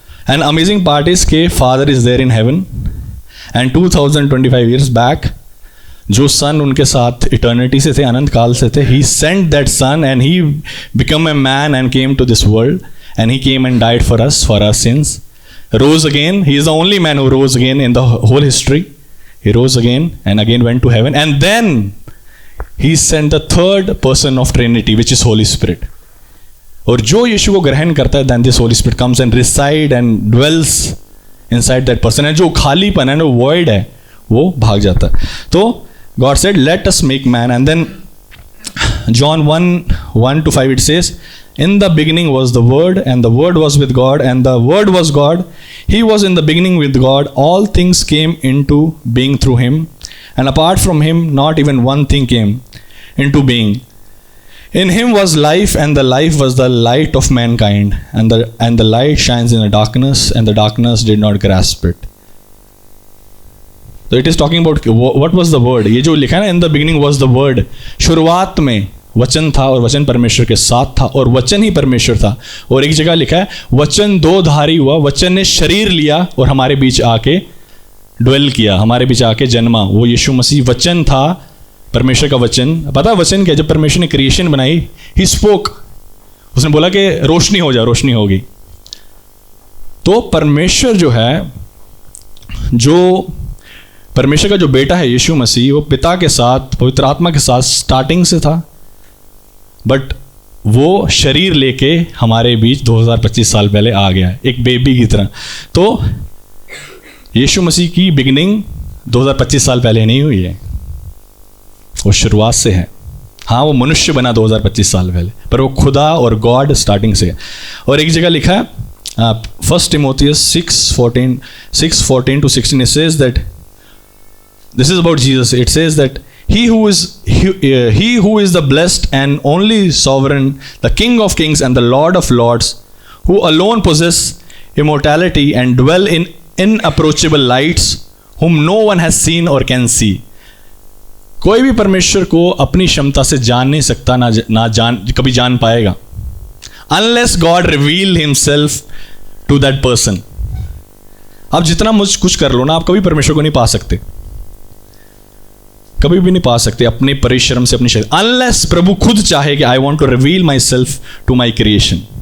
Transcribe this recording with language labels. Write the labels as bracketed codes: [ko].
[en] and amazing part is के father is there in heaven, and 2025 years back जो son [hi] उनके साथ इटर्निटी से थे, [en] अनंत काल से थे, he sent that son and he become a man and came to this world, and he came and died for us, for our sins, rose again. He is the only man who rose again in the whole history. He rose again and again went to heaven, and then he sent the third person of Trinity, which is Holy Spirit. [hi] और जो यीशु को ग्रहण करता है, [en] then this Holy Spirit comes and reside and dwells inside that person. [hi] and जो खालीपन है, जो void है, वो भाग जाता है. [en] तो God said, let us make man. And then John 1:1-5 it says, in the beginning was the Word, and the Word was with God, and the Word was God. He was in the beginning with God. All things came into being through him, and apart from him not even one thing came into being. In him was life, and the life was the light of mankind, and the light shines in the darkness, and the darkness did not grasp it. So it is talking about what was the word. [hi] ये जो लिखा है ना, [en] in the beginning was the word. [hi] शुरुआत में वचन था, और वचन परमेश्वर के साथ था, और वचन ही परमेश्वर था. और एक जगह लिखा है, वचन दो धारी हुआ, वचन ने शरीर लिया और हमारे बीच आके ड्वेल किया, हमारे बीच आके जन्मा. वो यीशु मसीह वचन था, परमेश्वर का वचन. पता है वचन क्या? जब परमेश्वर ने क्रिएशन बनाई, ही स्पोक, उसने बोला कि रोशनी हो जाए, रोशनी होगी. तो परमेश्वर जो है, जो परमेश्वर का जो बेटा है यीशु मसीह, वो पिता के साथ, पवित्र आत्मा के साथ स्टार्टिंग से था. बट वो शरीर लेके हमारे बीच 2025 साल पहले आ गया है, एक बेबी की तरह। तो यीशु मसीह की बिगिनिंग 2025 साल पहले नहीं हुई है, वो शुरुआत से है। हाँ, वो मनुष्य बना 2025 साल पहले, पर वो खुदा और गॉड स्टार्टिंग से है। और एक जगह लिखा है [en] 1 Timothy 6:14 to 16, it says that this is about Jesus. It says that he who is the blessed and only sovereign, the King of kings and the Lord of lords, who alone possess immortality and dwell in inapproachable lights, whom no one has seen or can see. [hi] कोई भी परमेश्वर को अपनी क्षमता से जान नहीं सकता, कभी जान पाएगा, [en] unless God reveal himself to that person. [hi] आप जितना कुछ कर लो ना, आप कभी परमेश्वर को नहीं पा सकते, कभी भी नहीं पा सकते अपने परिश्रम से, अपनी शक्ति, अनलेस प्रभु खुद चाहे कि [en] I want to reveal myself to my creation.